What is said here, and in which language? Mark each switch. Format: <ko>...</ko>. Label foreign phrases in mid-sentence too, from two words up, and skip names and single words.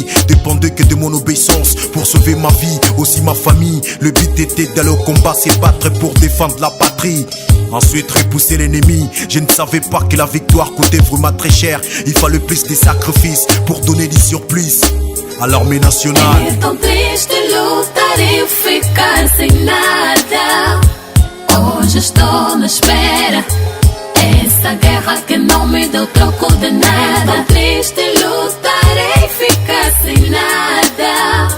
<fr>Dépendait que de mon obéissance pour sauver ma vie, aussi ma famille. Le but était d'aller au combat, se battre pour défendre la patrie. Ensuite repousser l'ennemi. Je ne savais pas que la victoire coûtait vraiment très cher. Il fallait plus de sacrifices pour donner du surplus à l'armée nationale.</fr> <pt>É tão triste lutar e ficar sem nada. Hoje estou na espera. Essa guerra que não me deu troco de nada. É tão triste lutar e ficar sem nada.</pt>